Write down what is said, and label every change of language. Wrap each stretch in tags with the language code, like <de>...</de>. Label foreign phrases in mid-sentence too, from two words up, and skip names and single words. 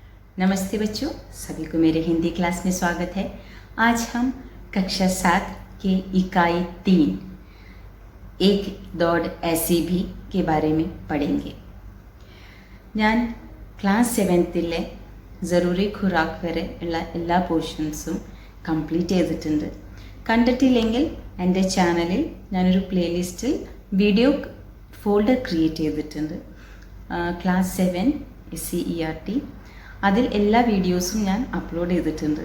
<hi>नमस्ते बच्चों, सभी को मेरे हिंदी क्लास में स्वागत है। आज हम कक्षा 7 के इकाई 3 एक दौड़ ऐसी भी के बारे में पढ़ेंगे।</hi> <ml>ഞാൻ ക്ലാസ് 7ലെ ജറൂറി ഖുറാക്ക് വരെ ഉള്ള എല്ലാ പോർഷൻസും കംപ്ലീറ്റ് ചെയ്തിട്ടുണ്ട്. കണ്ടിട്ടില്ലെങ്കിൽ എൻ്റെ ചാനലിൽ ഞാനൊരു പ്ലേലിസ്റ്റിൽ</ml> <en>video folder create</en> <ml>ചെയ്തിട്ടുണ്ട്. ക്ലാസ് 7 SCERT അതിൽ എല്ലാ വീഡിയോസും ഞാൻ അപ്ലോഡ് ചെയ്തിട്ടുണ്ട്.</ml>